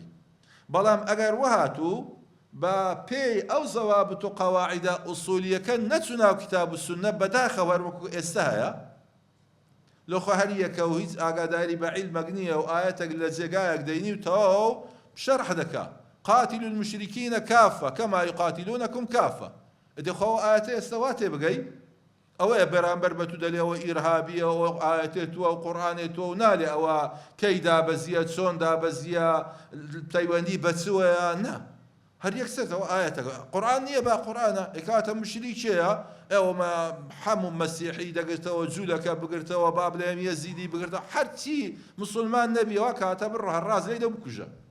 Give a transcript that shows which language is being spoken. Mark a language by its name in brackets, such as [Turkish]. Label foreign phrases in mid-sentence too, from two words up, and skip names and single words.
[Central Kurdish] بەڵام ئەگەر وهاتوو بە پێی ئەو زەوابط و قەواعیدە ئوسولیەکە نەچوو ناو کتاب و سونە، بەداخەوە وەکو ئێستا هەیە، لەخوا هەر یەکە و هیچ ئاگاداری بە عیلمەک نییە و ئایەتێک لە جێگایەک دەینی و تەواو شەرح دەکا [Arabic] قاتلوا المشركين كافة كما يقاتلونكم كافة. [Central Kurdish] دەخوا ئایەتە ئێستا وا تێبگەی ئەوەیە بەرامبەر بە تو دەلێ ئەوە ئیرهابیە، ئەوە ئایەتێتوە و قورئانێتوە و نالێ ئەوە کەی دابەزیە، چۆن دابەزیە، پەیوەندی بەچوەیە، نا، هەر یەکسەرەوە ئایەتەکە قورئان نییە با قورئانە، ئێکاتە مشریکێیە، ئێوەمە هەموو مەسیحی دەگرتەوە، جوولەکە بگرتەوە، با بڵێم یەزیدی بگرتەوە، هەرچی مسلمان نەبیەوە کاتە بڕۆ هەر ڕاز لێ بکوژە.